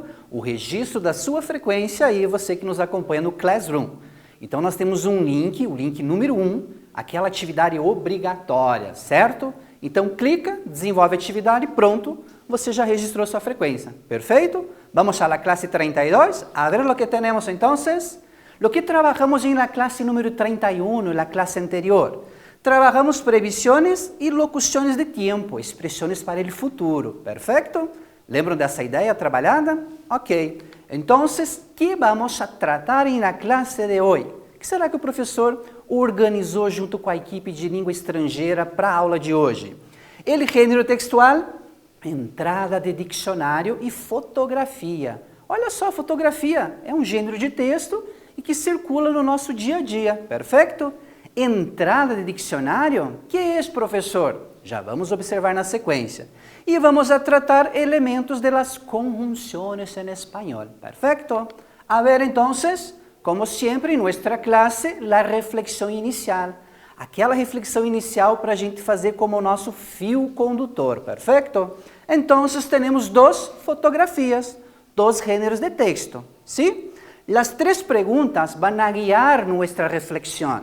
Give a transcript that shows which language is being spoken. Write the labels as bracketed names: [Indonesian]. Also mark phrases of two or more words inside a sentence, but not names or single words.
[Portuguese] O registro da sua frequência aí, você que nos acompanha no Classroom. Então nós temos um link, o link número 1, aquela atividade obrigatória, certo? Então clica, desenvolve a atividade, pronto, você já registrou sua frequência. Perfeito? [Spanish] Vamos a la clase 32, a ver lo que tenemos entonces. Lo que trabajamos en la clase número 31, la clase anterior. Trabajamos previsiones y locuciones de tiempo, expresiones para el futuro. Perfecto? [Portuguese] Lembram dessa ideia trabalhada? Ok. [Spanish] Entonces, ¿qué vamos a tratar en la clase de hoy? [Portuguese] O que será que o professor organizou junto com a equipe de língua estrangeira para a aula de hoje? El gênero textual, entrada de dicionário e fotografia. Olha só, fotografia é um gênero de texto e que circula no nosso dia a dia, perfeito? Entrada de dicionário, que é, professor? Já vamos observar na sequência. [Spanish] E vamos a tratar elementos de las conjunciones en español, perfecto? A ver, entonces, [Portuguese] como sempre, em nossa classe, a reflexão inicial. Aquela reflexão inicial para a gente fazer como nosso fio condutor, perfeito? Então, temos duas fotografias, dois gêneros de texto, ¿sí? As três perguntas vão a guiar nossa reflexão.